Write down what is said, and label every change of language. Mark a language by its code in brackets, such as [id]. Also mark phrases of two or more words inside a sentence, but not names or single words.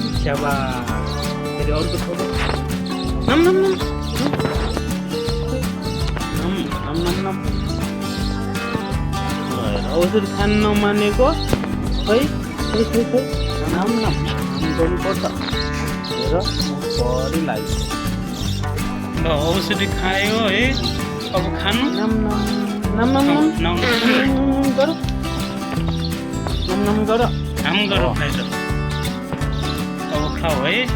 [ne] स्याबास फेरि अर्को थोक नम नम नम नम नम नम औषध खान नमानेको खै खै खै खै नम नम गर्नुपर्छ हेर बढी लाग्यो ल औषधी खायो है अब खानु नम नम नम नम नम गर नम नम गर काम गर खाइ अब खाऊ है